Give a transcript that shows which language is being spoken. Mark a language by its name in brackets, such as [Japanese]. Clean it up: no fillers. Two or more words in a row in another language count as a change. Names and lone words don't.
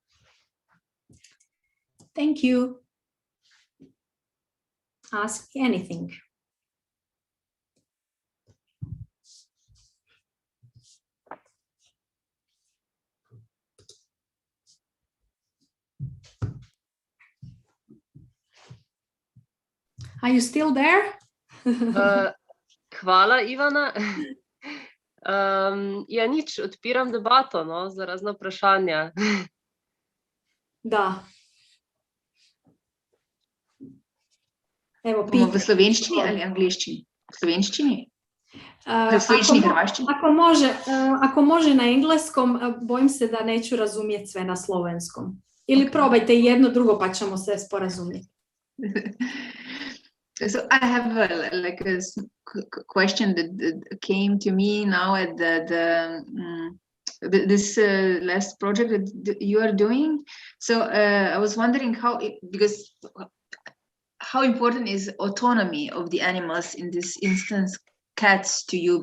[English] Thank you. Ask me anything. Are you still there? [Slovenian] Hvala, Ivana. Ja, nič, odpiram debato za razna vprašanja. Da. Evo, Bomo v slovenščini ali angliščini? V slovenščini? V slovenščini, hrvaščini? [Croatian] Ako može na engleskom, bojim se da neću razumjeti sve na slovenskom. Ili probajte jedno drugo pa ćemo se sporazumjeti. [English] So I have a question that came to me now at this last project that you are doing. So I was wondering because how important is autonomy of the animals, in this instance cats, to you?